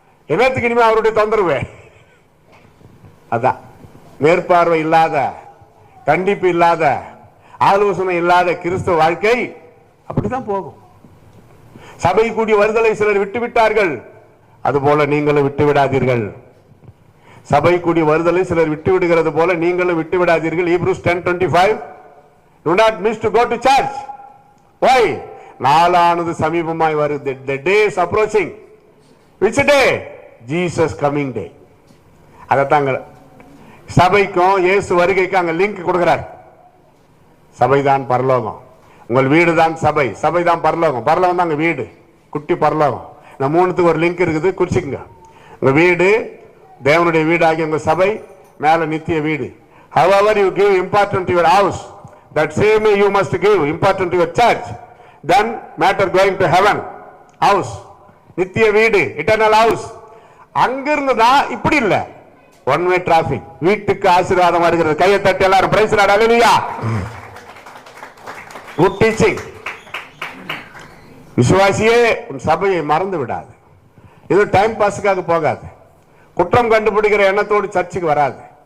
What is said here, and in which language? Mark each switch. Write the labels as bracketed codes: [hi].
[ta] என்னத்துக்கு இனிமே அவருடைய தொந்தரவு? அதான் மேற்பார்வை இல்லாத, கண்டிப்பு இல்லாத, ஆலோசனை இல்லாத கிறிஸ்தவ வாழ்க்கை அப்படிதான் போகும். சபை கூடி வருதலை சிலர் விட்டு விட்டார்கள், அதுபோல நீங்களும் விட்டு விடாதீர்கள். சபை கூடி வருதலை சிலர் விட்டு விடுகிறது போல நீங்களும் விட்டு விடாதீர்கள். [en] Hebrews 10:25 do not miss to go to church. Why? [ta] நாளானது சமீபமாய் வருது. [en] The day is approaching. Which day? Jesus coming day. [ta] அதத்தாங்க சபைக்கும் இயேசு வருகைக்கும் அங்க லிங்க் கொடுக்கிறார். சபைதான் பரலோகம், உங்கள் வீடு தான் சபை, சபை தான் பரலோகம், பரலோகம் தான் வீடு, குட்டி பரலோகம். இந்த மூணுத்துக்கு ஒரு லிங்க் இருக்குது, குறிச்சிக்கங்க. உங்க வீடு தேவனுடைய வீடு ஆகிய உங்க சபை, மேல நித்திய வீடு. [en] However you give important to your house, that same you must give important to your church. Then matter going to heaven house, [ta] நித்திய வீடு, [en] eternal house. [ta] அங்கிருந்து தான் இப்படி இல்ல, [en] One way traffic. [ta] வீட்டுக்கு ஆசீர்வாதம் வருகிறது. கையை தட்டி எல்லாரும் [en] praise Lord, [ta] ஹல்லேலூயா. [en] Good teaching. [ta] விசுவாசியே உன் சபையை மறந்து விடாது. இது டைம் பாஸுக்காக போகாது. குற்றம் கண்டுபிடிக்கிற எண்ணத்தோடு சர்ச்சுக்கு வராது.